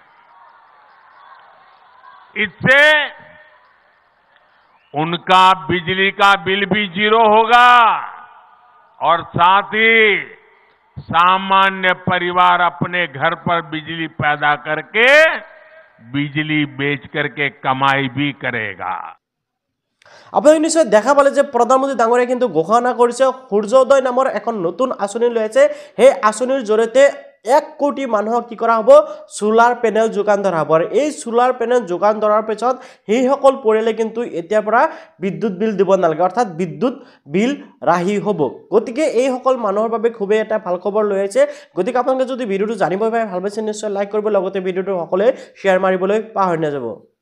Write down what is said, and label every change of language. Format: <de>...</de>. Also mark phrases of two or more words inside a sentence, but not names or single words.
<hi>इससे उनका बिजली का बिल भी जीरो होगा और साथ ही सामान्य परिवार अपने घर पर बिजली पैदा करके बिजली बेच करके कमाई भी करेगा</hi> <as>আপুনি নিশ্চয় দেখা পালে যে প্ৰধানমন্ত্ৰী ডাঙৰীয়াই কিন্তু ঘোষণা কৰিছে সূৰ্যোদয় নামৰ এখন নতুন আঁচনি লৈছে সেই আঁচনিৰ জৰিয়তে 1 কোটি মানুহক কি কৰা হ'ব</as> <en>solar panel</en> <as>যোগান ধৰা হ'ব আৰু এই</as> <en>solar panel</en> <as>যোগান ধৰাৰ পিছত সেই সকল পৰিয়ালে কিন্তু এতিয়াৰ পৰা বিদ্যুৎ বিল দিব নালাগে অৰ্থাৎ বিদ্যুৎ বিল ৰাহি হ'ব গতিকে এই সকল মানুহৰ বাবে খুবেই এটা ভাল খবৰ লৈ আছে গতিকে আপোনালোকে যদি ভিডিওটো জানিব পাৰে ভাল পাইছে নিশ্চয় লাইক কৰিব লগতে ভিডিওটো সকলোৱে শ্বেয়াৰ মাৰিবলৈ পাহৰি নাযাব</as>